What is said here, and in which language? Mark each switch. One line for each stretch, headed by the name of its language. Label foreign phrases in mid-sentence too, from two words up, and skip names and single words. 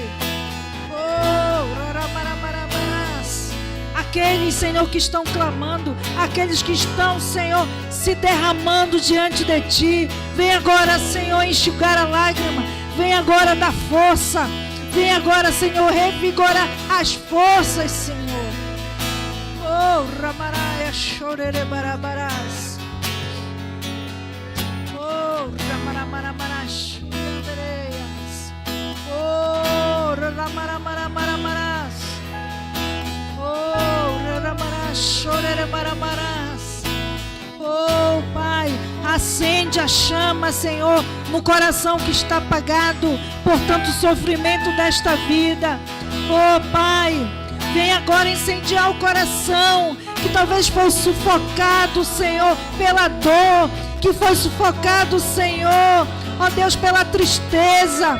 Portuguese: Oh, raramaramarás. Aqueles, Senhor, que estão clamando, aqueles que estão, Senhor, se derramando diante de Ti. Vem agora, Senhor, enxugar a lágrima. Vem agora dar força. Vem agora, Senhor, revigorar as forças, Senhor. Oh, ramaraia, chorerebarabarás. Oh, ramaramaramaras, andereias. Oh, ramaramaramaras. Oh, ramaramarás, chorerebarabarás. Oh, Pai, acende a chama, Senhor, no coração que está apagado por tanto sofrimento desta vida. Oh, Pai, vem agora incendiar o coração que talvez foi sufocado, Senhor, pela dor, que foi sufocado, Senhor, ó Deus, pela tristeza.